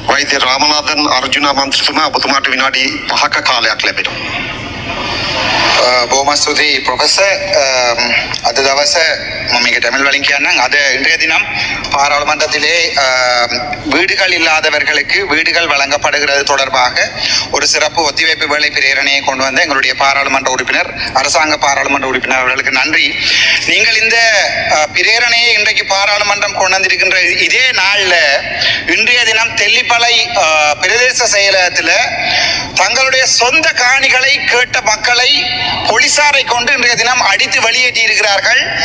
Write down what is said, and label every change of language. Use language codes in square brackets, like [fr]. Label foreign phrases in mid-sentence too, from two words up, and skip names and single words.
[si] වෛද්‍ය රාමනාදන් අර්ජුන මන්ත්‍රීතුමා ඔබතුමාට විනාඩි 5ක කාලයක් ලැබෙනවා. බොහොම ස්තුතියි ප්‍රොෆෙසර්. අද දවසේ මම මේක [ta] தமிழ் வழியில் [si] කියන්නම්. [ta] අද இன்றைய தினம் பாராளுமன்றத்திலே வீடுகள் இல்லாதவர்களுக்கு வீடுகள் வழங்கப்படுகிறது தொடர்பாக ஒரு சிறப்பு ஒத்திவைப்பு வேலை பிரேரணையை கொண்டு வந்த எங்களுடைய பாராளுமன்ற உறுப்பினர், அரசாங்க பாராளுமன்ற உறுப்பினர் அவர்களுக்கு நன்றி. நீங்கள் இந்த பிரேரணையை இன்றைக்கு பாராளுமன்றம் கொண்டு வந்திருக்கின்ற இதே நாளில் இன்றைய தினம் தெல்லிப்பளை பிரதேச செயலகத்தில் தங்களுடைய சொந்த காணிகளை கேட்ட மக்களை போலீசாரை கொண்டு இன்றைய தினம் அடித்து வெளியேற்றி இருக்கிறார்கள்.